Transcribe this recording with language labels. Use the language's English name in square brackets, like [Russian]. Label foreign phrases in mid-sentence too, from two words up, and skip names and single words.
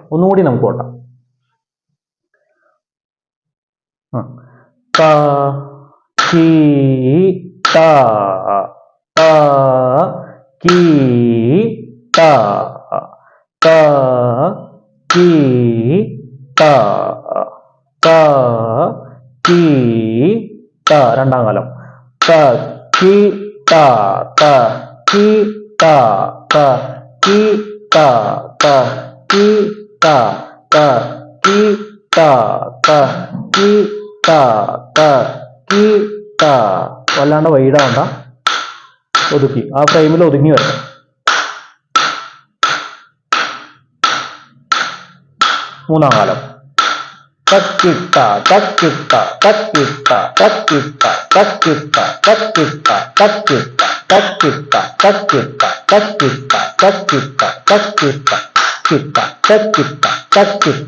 [Malayalam] ഒന്നുകൂടി നമുക്ക് കൊട്ടാം. ക കി ത ത കി ത ത കി ത ത കി ത. രണ്ടാം കാലം. ത കി ത ത കി ta ta ki ta ta ki ta ta ki ta ta ki ta ta ki ta. വല്ലാണ്ട് വൈഡാവണ്ട, ഒതുക്കി ആ ഫ്രെയിമിൽ ഒതുങ്ങി വരണം. മൂന്നാം കാലം തക്കിട്ട തക്കിട്ട തക്കിട്ട തക്കിട്ട തക്കിട്ട തക്കിട്ട തക്കിട്ട തക്കിട്ട തക്കിട്ട തക്കിട്ട തക്കിട്ട തക്കിട്ട കിട്ട തക്കിട്ട തക്കിട്ട.